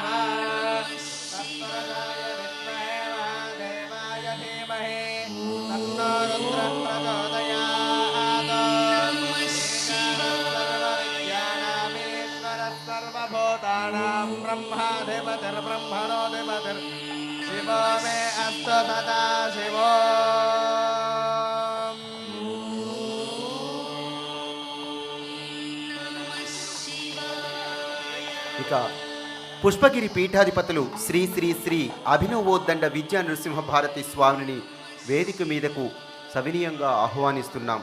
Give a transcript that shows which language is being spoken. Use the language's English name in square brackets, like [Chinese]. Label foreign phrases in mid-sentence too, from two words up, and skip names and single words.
[Sanskrit] तत्परदाय विद्महे महादेवाय धीमहि तन्नो रुद्रः प्रचोदयात्। सर्वभूतानां ब्रह्माधिपतिर्ब्रह्मणोऽधिपतिर् शिवो मे अस्तु सदा शिवो। [Telugu] ఇక పుష్పగిరి పీఠాధిపతులు శ్రీ శ్రీ శ్రీ అభినవోద్దండ విద్యా నృసింహ భారతి స్వామిని వేదిక మీదకు సవినీయంగా ఆహ్వానిస్తున్నాం.